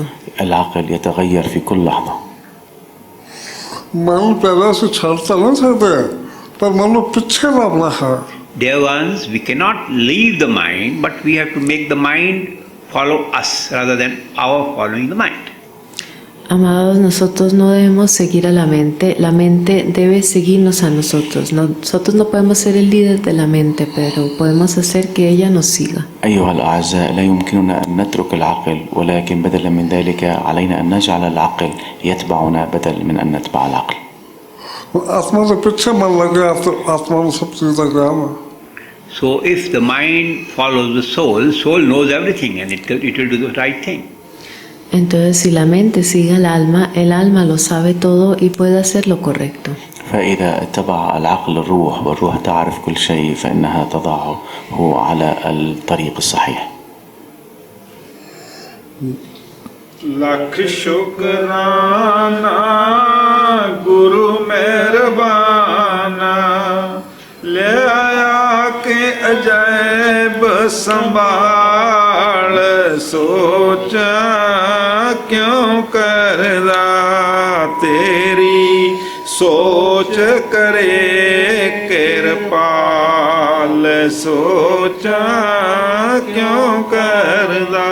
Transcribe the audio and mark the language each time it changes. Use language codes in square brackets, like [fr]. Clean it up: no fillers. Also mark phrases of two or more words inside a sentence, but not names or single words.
[ar] العقل يتغير في كل لحظة. [en] Dear ones, we cannot leave the mind, but we have to make the mind follow us rather than our following the mind. [es] Amados, nosotros no debemos seguir a la mente debe seguirnos a nosotros. Nosotros no podemos ser el líder de la mente, pero podemos hacer que ella nos siga. [ar] أيها الأعزاء لا يمكننا أن نترك العقل ولكن بدلا من ذلك علينا أن نجعل العقل يتبعنا بدل من أن نتبع العقل. [en] So if the mind follows the soul knows everything and it will do the right thing. [es] Entonces, si la mente sigue al alma, el alma lo sabe todo y puede hacer lo correcto. [ar] فإذا اتبع العقل الروح والروح تعرف كل شيء فإنها تضعه على الطريق الصحيح. [pa] ਲਖ ਸ਼ੁਕਰਾਨਾ ਗੁਰੂ ਮੇਹਰਬਾਨਾ ਲੇ ਆਇਆ ਕੇ ਅਜੈਬ ਸੰਭਾਲ ਸੋਚਾ ਕਿਉਂ ਕਰਦਾ ਤੇਰੀ ਸੋਚ ਕਰੇ ਕਿਰਪਾਲ ਸੋਚਾ ਕਿਉਂ ਕਰਦਾ।